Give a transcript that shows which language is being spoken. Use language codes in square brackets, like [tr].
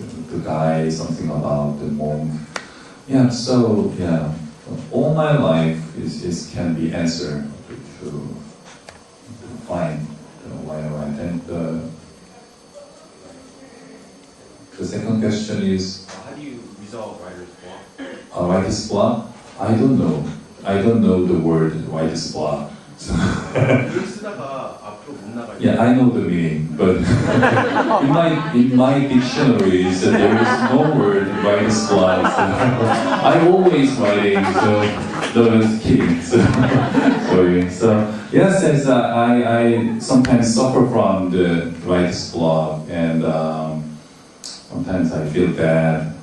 [en] the guy, something about the monk. Yeah, so yeah, all my life is can be answered to find why I write. And the second question is, How do you resolve writer's block? writer's block? I don't know. I don't know the word writer's block. So [ko] 글 쓰다가 앞으로 못 나갈 때. [en] yeah, I know the meaning, but in my dictionary, so there is no word writer's block. So I'm always writing, so no, just kidding. So, sorry. So yes, as I sometimes suffer from the writer's block, and sometimes I feel bad.